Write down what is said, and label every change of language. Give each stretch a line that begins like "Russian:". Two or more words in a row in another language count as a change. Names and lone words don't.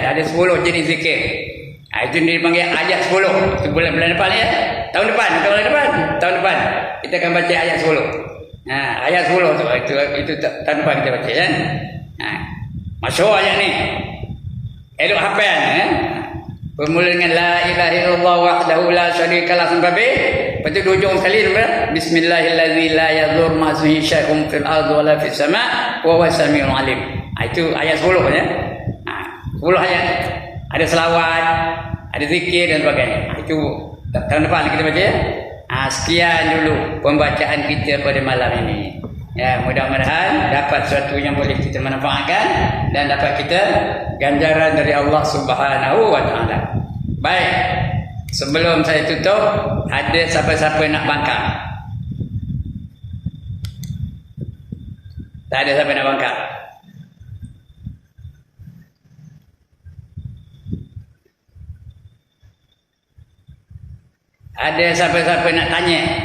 Malay: Ada 10 jenis zikir. Itu dipanggil ayat 10. Itu bulan depan ya. Tahun depan kita akan baca ayat 10. Ayat 10 tu itu tahun depan kita baca ya. Masyhur ayat ni. Elok hafal bermula dengan
Arabic: لا إله إلا الله وحده لا شريك له
Malay: sampai habis. Lepas tu hujung sekali
Arabic: بسم الله الرحمن الرحيم لا يضر مع اسمه شيء في الأرض ولا في السماء وهو السميع العليم.
Malay: Itu ayat 10 ya. 10 ayat. Ada selawat, ada zikir dan sebagainya. Itu tahun depan kita baca ya. Sekian dulu pembacaan kita pada malam ini. Ya, mudah-mudahan dapat sesuatu yang boleh kita manfaatkan dan dapat kita ganjaran dari Allah
Arabic: سبحانه وتعالى.
Malay: Baik. Sebelum saya tutup, ada siapa-siapa nak bangkang? Tak ada siapa nak bangkang. Ada siapa-siapa nak tanya?